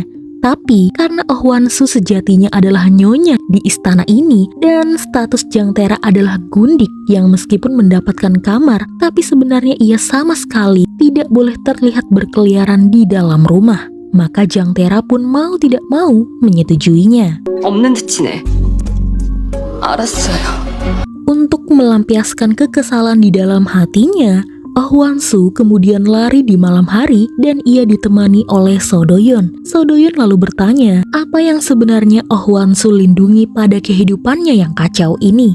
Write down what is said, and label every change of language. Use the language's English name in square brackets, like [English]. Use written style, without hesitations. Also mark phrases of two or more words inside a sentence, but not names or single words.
[Indonesian] Tapi karena Oh Wan-soo sejatinya adalah nyonya di istana ini dan status Jang Tae-ra adalah gundik yang meskipun mendapatkan kamar, tapi sebenarnya ia sama sekali tidak boleh terlihat berkeliaran di dalam rumah. Maka Jang Tae-ra pun mau tidak mau menyetujuinya. [Korean] 없는 듯이네. 알았어요. [Indonesian] Untuk melampiaskan kekesalan di dalam hatinya, Oh Wan-soo kemudian lari di malam hari dan ia ditemani oleh So Do-yeon. So Do-yeon lalu bertanya, apa yang sebenarnya Oh Wan-soo lindungi pada kehidupannya yang kacau ini?